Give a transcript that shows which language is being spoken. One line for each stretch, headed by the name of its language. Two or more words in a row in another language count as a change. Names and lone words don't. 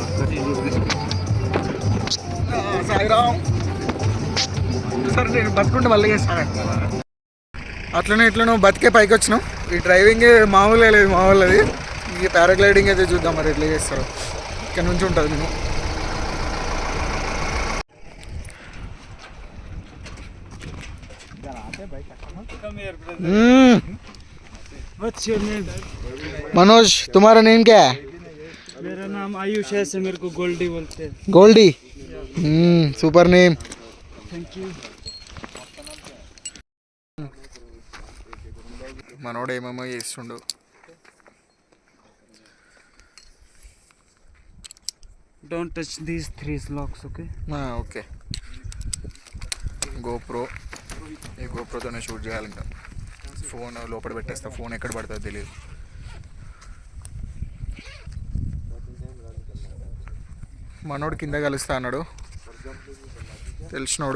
Telugu: సాయిరామ్ సరే నేను బతుకుంటే మళ్ళీ చేస్తాను. అట్లనే ఇట్లనో బతికే పైకి వచ్చినాం. ఈ డ్రైవింగ్ మామూలుగా లేదు మా వాళ్ళది. ఈ పారాగ్లైడింగ్ అయితే చూద్దాం మరి ఎట్లా చేస్తారో. ఇక్కడ నుంచి ఉంటుంది నేను.
Hindi: मनोज तुम्हारा नेम क्या है? मेरा नाम आयुष है, से मेरे को गोल्डी बोलते हैं. गोल्डी.
English: super name. thank you.
Telugu: మనోడు ఏమేమో చేస్తుండు.
English: Don't touch these 3 locks, okay?
Telugu: ఓకే. గోప్రో, ఈ గోప్రోతోనే షూట్ చేయాలి. ఇంకా ఫోన్ లోపల పెట్టేస్తా. ఫోన్ ఎక్కడ పడుతుందో తెలియదు. మనోడు కింద కలుస్తా అన్నాడు తెలిసినోడు.